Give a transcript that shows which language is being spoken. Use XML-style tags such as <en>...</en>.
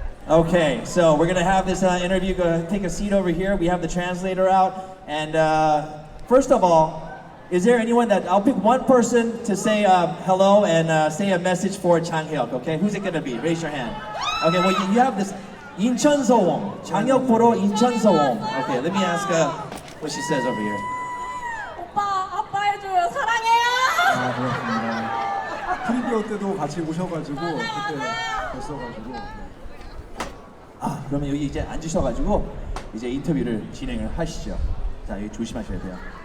<en>Okay, so we're gonna have this interview. Go take a seat over here. We have the translator out. And first of all, is there anyone that I'll pick one person to say hello and say a message for Jang Hyuk? Okay, who's it gonna be? Raise your hand. Okay, well you have this</en> <ko>인천 서원, 장혁 보러 인천 서원.</ko> <en>Okay, let me ask what she says over here.</en> <ko>오빠, 아빠 해줘요. 사랑해요! 아, 그렇습니다. 프리미어 때도 같이 오셔가지고 그때 뵀어가지고. 그러면 여기 이제 앉으셔가지고 이제 인터뷰를 진행을 하시죠. 자, 여기 조심하셔야 돼요.</ko>